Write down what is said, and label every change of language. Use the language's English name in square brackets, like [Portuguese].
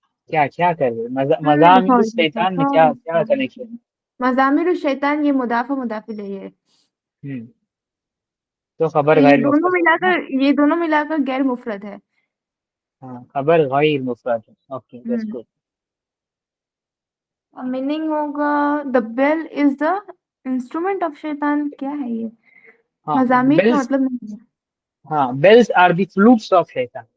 [Urdu] کیا کر رہے مضامیر الشیطان میں کیا کنیکشن ہے؟ مزامیر الشیطان یہ مضاف و مضاف الیہ ہے. تو خبر غیر مفرد, یہ دونوں ملا کر غیر مفرد ہے. ہاں, خبر غیر مفرد ہے. [English] Okay, that's good. [Urdu] میننگ ہوگا [English] the bell is the instrument of شیطان. [Urdu] کیا ہے یہ مضامیر کا مطلب نہیں ہے. [English] ہاں, bells are the flutes of شیطان.